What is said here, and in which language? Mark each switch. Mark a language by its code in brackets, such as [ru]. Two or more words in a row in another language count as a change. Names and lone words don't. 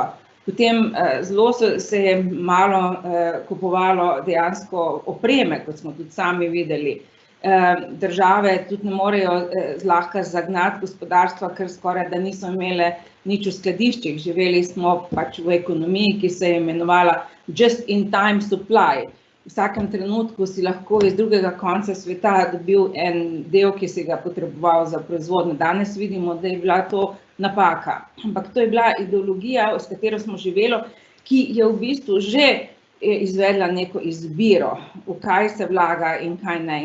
[sl] Potem zelo se je malo kupovalo dejansko opreme, kot smo tudi sami videli. Države tudi ne morejo zlahka zagnati gospodarstva, ker skoraj da niso imele nič v skladiščih. Živeli smo pač v ekonomiji, ki se je imenovala [en] just in time supply. [sl] V vsakem trenutku si lahko iz drugega konca sveta dobil en del, ki si ga potreboval za proizvodnjo. Danes vidimo, da je bila to napaka. Ampak to je bila ideologija, s katero smo živeli, ki je v bistvu že izvedla neko izbiro, v kaj se vlaga in kaj ne.